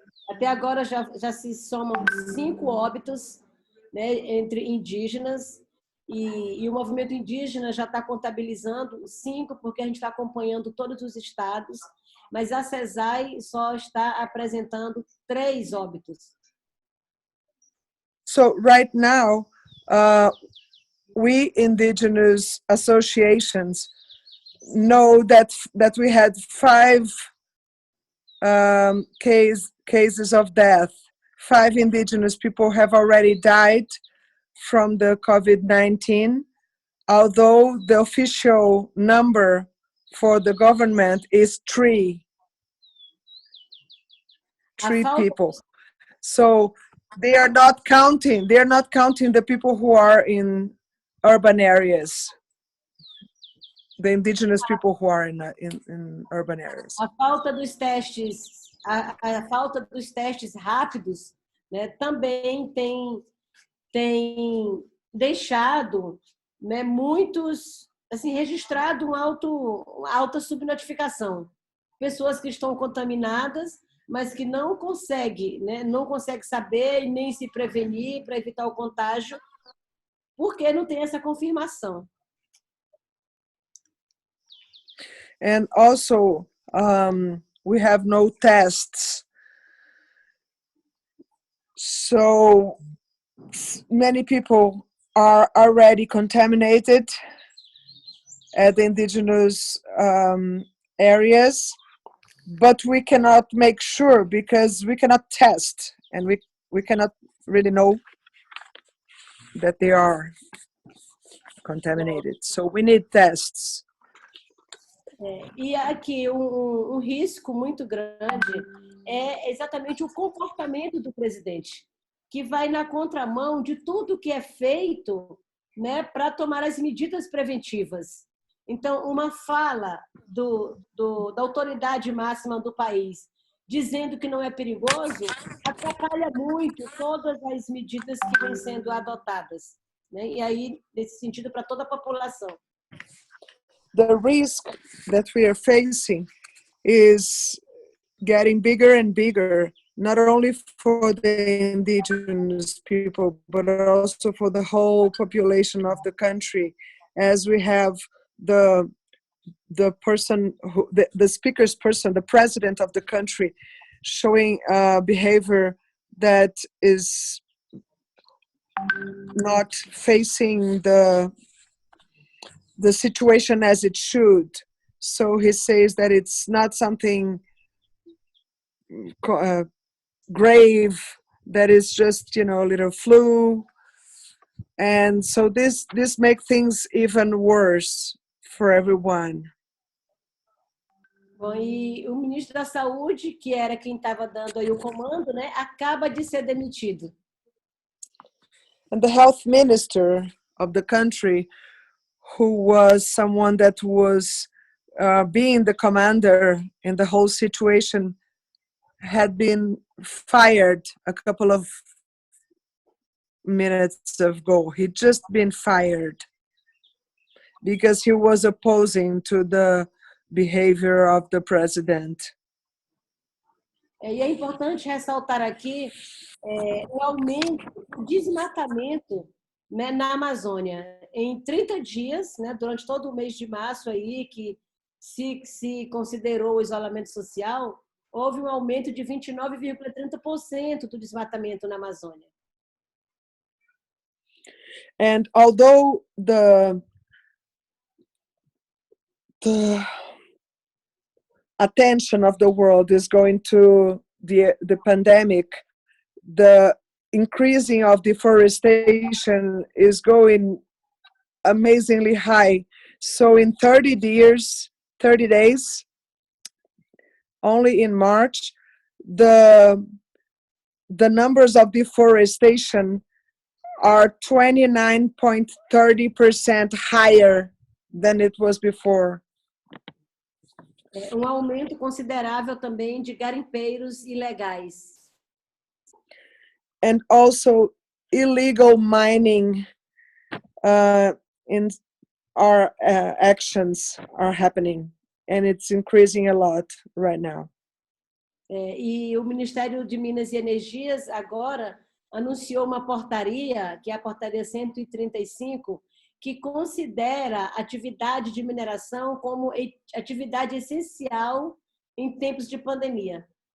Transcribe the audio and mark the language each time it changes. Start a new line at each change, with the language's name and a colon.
Portuguese: Até agora já se somam 5 óbitos, né, entre indígenas, e o movimento indígena já está contabilizando 5, porque a gente está acompanhando todos os estados, mas a CESAI só está apresentando 3 óbitos.
English: So right now, we indigenous associations know that we had 5 cases of death. 5 indigenous people have already died from the COVID-19, although the official number for the government is 3 people. So they are not counting the people who are in urban areas, the indigenous people who are in urban areas.
Portuguese: A falta dos testes, a falta dos testes rápidos, né, também tem deixado, né, muitos, assim, registrado alta subnotificação. Pessoas que estão contaminadas, mas que não conseguem, né, não conseguem saber e nem se prevenir para evitar o contágio, porque não tem essa confirmação.
English: And also, we have no tests. So many people are already contaminated at the indigenous areas, but we cannot make sure because we cannot test, and we cannot really know that they are contaminated. So we need tests.
Portuguese: E aqui um risco muito grande é exatamente o comportamento do presidente, que vai na contramão de tudo que é feito, né, para tomar as medidas preventivas. Então, uma fala da autoridade máxima do país dizendo que não é perigoso atrapalha muito todas as medidas que vêm sendo adotadas, né? E aí, nesse sentido, para toda a população.
English: The risk that we are facing is getting bigger and bigger, not only for the indigenous people, but also for the whole population of the country, as we have the person who the speaker's person, the president of the country, showing behavior that is not facing the situation as it should. So he says that it's not something grave, that is just, a little flu. And so this makes things even worse for everyone.
Portuguese: Bom, e o ministro da Saúde, que era quem estava dando aí o comando, né, acaba de ser demitido.
English: And the health minister of the country, who was someone that was being the commander in the whole situation, had been fired a couple of minutes ago. He'd just been fired because he was opposing to the behavior of the president.
Portuguese: E é importante ressaltar aqui o aumento do desmatamento, né, na Amazônia. Em 30 dias, né, durante todo o mês de março, aí, que se considerou o isolamento social, houve um aumento de 29,30% do desmatamento na Amazônia.
English: And although the attention of the world is going to the pandemic, the increasing of deforestation is going amazingly high. So in 30 days, only in March, the numbers of deforestation are 29.30% higher than it was before.
Portuguese: Aumento considerável também de garimpeiros ilegais.
English: And also illegal mining in our actions are happening, and it's increasing a lot right now.
Portuguese: E o Ministério de Minas e Energias agora anunciou uma portaria, que é a portaria 135, que considera a atividade de mineração como atividade essencial em tempos de pandemia.